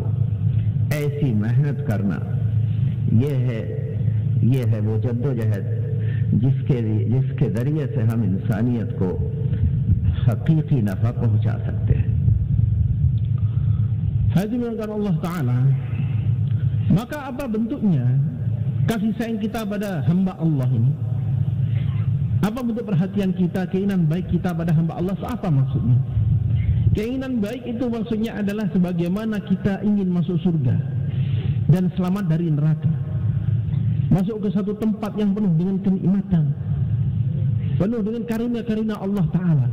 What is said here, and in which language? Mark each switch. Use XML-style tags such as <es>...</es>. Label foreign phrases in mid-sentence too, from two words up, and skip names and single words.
<hi>ऐसी मेहनत करना, ये है वो जद्दोजहद जिसके ज़रिए से हम इंसानियत को हकीकी नफ़ा पहुँचा सकते हैं।</hi> <id>Hadirin Allah Ta'ala, maka apa bentuknya kasih sayang kita pada hamba Allah ini? Apa bentuk perhatian kita, keinginan baik kita pada hamba Allah? Apa maksudnya? Keinginan baik itu maksudnya adalah sebagaimana kita ingin masuk surga dan selamat dari neraka, masuk ke satu tempat yang penuh dengan kenikmatan, penuh dengan karunia-karunia Allah Ta'ala.</id>